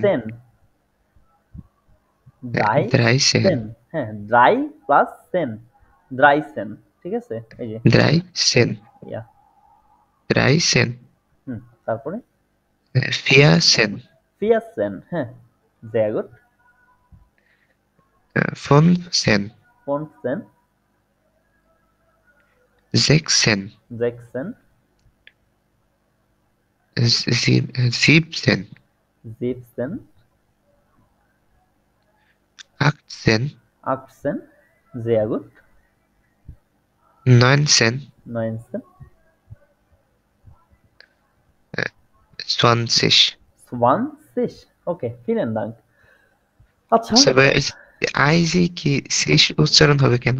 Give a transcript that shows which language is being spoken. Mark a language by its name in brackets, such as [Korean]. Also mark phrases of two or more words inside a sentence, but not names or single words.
[German] dreizehn, dreizehn, dreizehn, হ্যাঁ, drei plus zehn, dreizehn, [Bangla] ঠিক আছে? এই যে [German] dreizehn, ja, dreizehn, [Bangla] তারপরে [German] vierzehn, vierzehn, হ্যাঁ, sehr gut, fünfzehn, fünfzehn, sechzehn, sechzehn, siebzehn, siebzehn, achtzehn, achtzehn, sehr gut, neunzehn, neunsen, zwanzig. 20, okay, vielen Dank। আচ্ছা [Bangla] আচ্ছা ভাই, আইজি কি শেষ উচ্চারণ হবে কেন?